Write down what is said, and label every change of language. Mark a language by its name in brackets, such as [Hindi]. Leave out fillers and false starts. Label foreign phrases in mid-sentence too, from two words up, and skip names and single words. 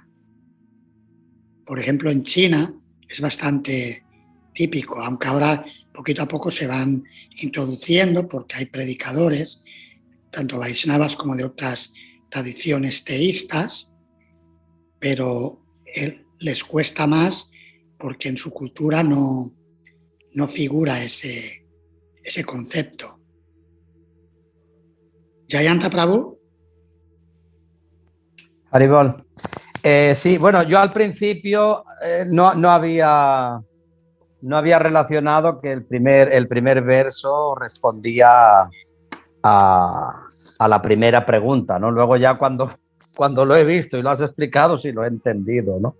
[Spanish] Por ejemplo, en China es bastante típico, aunque ahora poquito a poco se van introduciendo porque hay predicadores, tanto vaishnavas como de otras tradiciones teístas, pero les cuesta más porque en su cultura no figura ese concepto. Jayanta Prabhu. Haribol. Sí, bueno, yo al principio no había relacionado que el primer verso respondía a la primera pregunta, ¿no? Luego ya cuando lo he visto y lo has explicado, sí lo he entendido, ¿no?